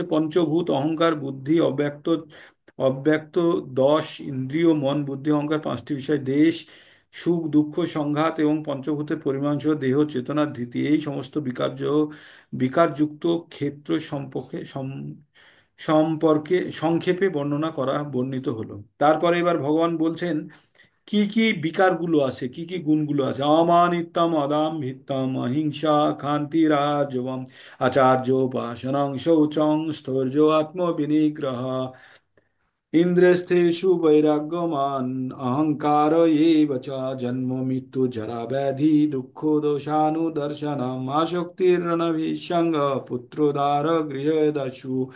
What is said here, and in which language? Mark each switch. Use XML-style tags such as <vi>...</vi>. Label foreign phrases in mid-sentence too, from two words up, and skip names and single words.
<bn>পঞ্চভূত, অহংকার, বুদ্ধি, অব্যক্ত অব্যক্ত 10 ইন্দ্রিয়, মন, বুদ্ধি, অহংকার, পাঁচটি বিষয়, দেশ, সুখ দুঃখ, সংঘাত এবং পঞ্চভূতের পরিমাণ সহ দেহ, চেতনার ধৃতি, এই সমস্ত বিকারযুক্ত ক্ষেত্র সম্পর্কে সম্পর্কে সংক্ষেপে বর্ণিত হলো। তারপরে এবার ভগবান বলছেন কি কি বিকারগুলো আছে, কি কি গুণগুলো আছে।</bn> <sa>অমানিত্যম, অদাম্ভিত্যম, অহিংসা, ক্ষান্তি, রাজবম, আচার্যোপাসনং, শৌচং, স্থৈর্য, আত্মবিনিগ্রহ, ইন্দ্রিয়স্থেষু বৈরাগ্যমান, অহংকার এব চ, জন্ম মৃত্যু জরা ব্যাধি দুঃখ দোষানুদর্শনম, আসক্তিরনভিসঙ্গ, পুত্রদার গৃহদস্যু,</sa>